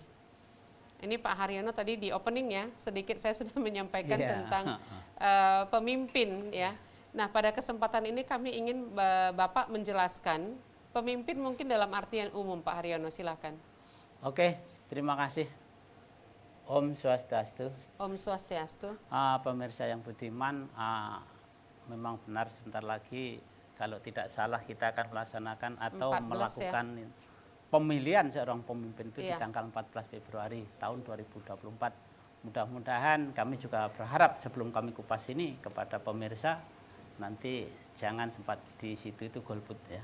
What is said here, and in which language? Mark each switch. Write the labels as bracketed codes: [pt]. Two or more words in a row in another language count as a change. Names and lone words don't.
[id] Ini Pak Haryono tadi di opening ya, sedikit saya sudah menyampaikan tentang pemimpin ya. Nah, pada kesempatan ini kami ingin Bapak menjelaskan pemimpin mungkin dalam artian umum, Pak Haryono, silakan. Oke, terima kasih. [ban] Om Swastiastu. Om Swastiastu. [id] Pemirsa yang budiman, memang benar sebentar lagi kalau tidak salah kita akan melaksanakan atau melakukan pemilihan seorang pemimpin itu di tanggal 14 Februari tahun 2024. Mudah-mudahan kami juga berharap sebelum kami kupas ini kepada pemirsa, nanti jangan sempat di situ itu golput ya.